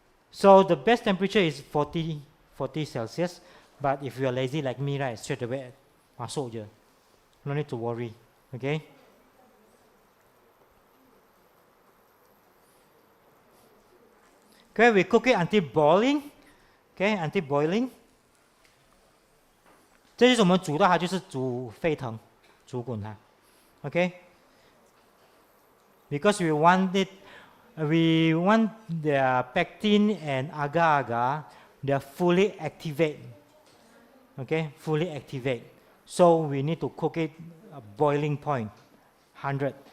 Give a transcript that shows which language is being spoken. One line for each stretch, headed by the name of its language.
English: So the best temperature is 40 Celsius. But if you are lazy like me, right, straight away,
Malay: masuk je.
English: No need to worry. Okay? Okay, we cook it until boiling. Okay, until boiling.
Chinese: 这就是我们煮到它就是煮沸腾，煮滚它。
English: Okay? Because we want the pectin and agar-agar, they are fully activate. Okay, fully activate. So we need to cook it a boiling point, 100.